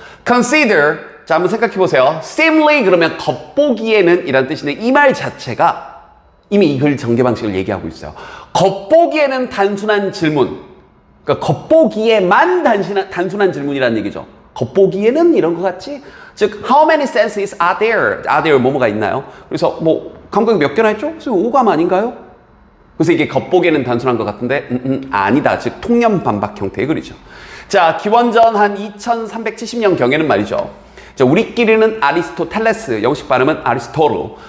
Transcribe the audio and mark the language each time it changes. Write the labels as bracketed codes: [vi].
[ko] Consider, 자, 한번 생각해보세요. Seemly 그러면 겉보기에는 이란 뜻인데 이 말 자체가 이미 이 글 전개 방식을 얘기하고 있어요. 겉보기에는 단순한 질문, 그러니까 겉보기에만 단순한 질문이라는 얘기죠. 겉보기에는 이런 것 같지? 즉, [en] how many senses are there? [ko] are there 뭐뭐가 있나요? 그래서 뭐 감각이 몇 개나 있죠? 그래서 오감 아닌가요? 그래서 이게 겉보기에는 단순한 것 같은데 아니다. 즉, 통념 반박 형태의 글이죠. 자, 기원전 한 2370년 경에는 말이죠. 자, 우리끼리는 아리스토텔레스, 영식 발음은 아리스토르.